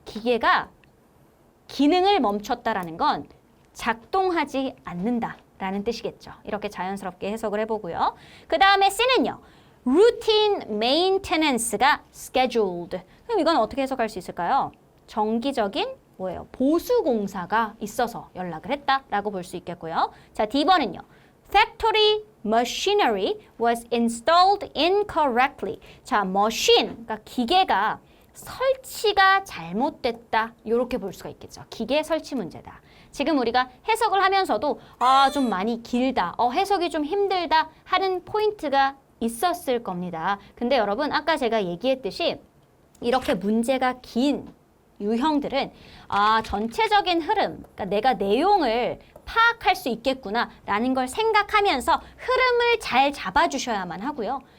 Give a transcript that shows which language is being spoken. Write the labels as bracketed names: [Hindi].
[Korean] 기계가 기능을 멈췄다라는 건 작동하지 않는다라는 뜻이겠죠. 이렇게 자연스럽게 해석을 해보고요. 그 다음에 C는요. [English] routine maintenance [Korean] 가 scheduled. 그럼 이건 어떻게 해석할 수 있을까요? 정기적인 뭐예요? 보수 공사가 있어서 연락을 했다라고 볼 수 있겠고요. 자, D번은요. [English] Factory machinery was installed incorrectly. [Korean] 자, machine, 그러니까 기계가 설치가 잘못됐다. 이렇게 볼 수가 있겠죠. 기계 설치 문제다. 지금 우리가 해석을 하면서도 좀 많이 길다, 해석이 좀 힘들다 하는 포인트가 있었을 겁니다. 근데 여러분 아까 제가 얘기했듯이 이렇게 문제가 긴 유형들은 전체적인 흐름, 그러니까 내가 내용을 파악할 수 있겠구나 라는 걸 생각하면서 흐름을 잘 잡아주셔야만 하고요.